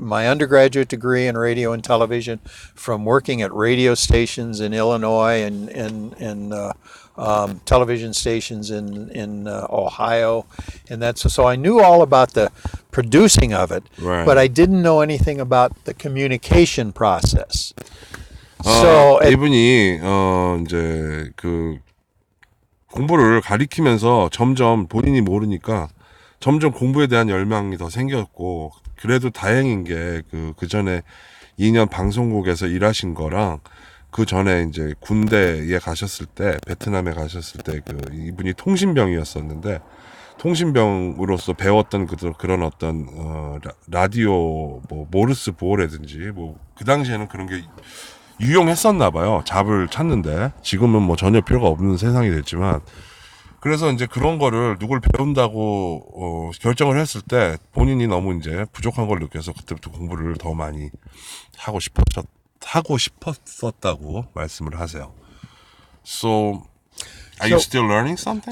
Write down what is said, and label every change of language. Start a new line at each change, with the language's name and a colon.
English: my undergraduate degree in radio and television, from working at radio stations in Illinois and television stations in Ohio, and so I knew all about the producing of it, Right. but I didn't know anything about the communication process. So
Korean: 이분이 이제 그 공부를 가리키면서 점점 본인이 모르니까 점점 공부에 대한 열망이 더 생겼고 그래도 다행인 게 그 전에 2년 방송국에서 일하신 거랑 그 전에 이제 군대에 가셨을 때 베트남에 가셨을 때 그 이분이 통신병이었었는데 통신병으로서 배웠던 그런 어떤 라디오 뭐 모르스 보호라든지 뭐 그 당시에는 그런 게 유용했었나 봐요. 잡을 찾는데 지금은 뭐 전혀 필요가 없는 세상이 됐지만 그래서 이제 그런 거를 누굴 배운다고 결정을 했을 때 본인이 너무 이제 부족한 걸 느껴서 그때부터 공부를 더 많이 하고 싶었다고 말씀을 하세요.
English: So are you still learning something?